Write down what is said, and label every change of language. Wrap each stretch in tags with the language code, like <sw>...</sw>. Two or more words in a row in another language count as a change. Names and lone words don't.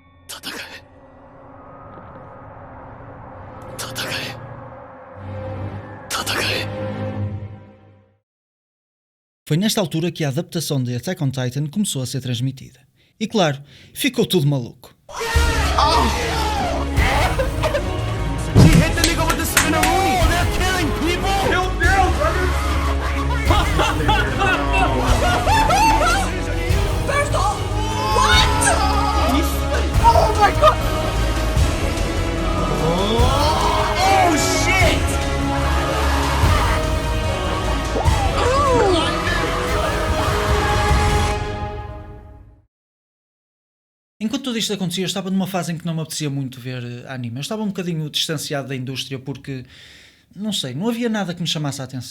<ja>戦え。戦え。戦え。</ja> <pt>Foi nesta altura que a adaptação de Attack on Titan começou a ser transmitida. E claro, ficou tudo maluco.</pt> <en>She hit the nigga with the spinneroonie. Oh, they're killing people. Kill Bill, brother. First off, what? Oh my god! Oh shit!</en> <pt>Enquanto tudo isto acontecia, eu estava numa fase em que não me apetecia muito ver anime. Eu estava um bocadinho distanciado da indústria porque, não sei, não havia nada que me chamasse a atenção.</pt>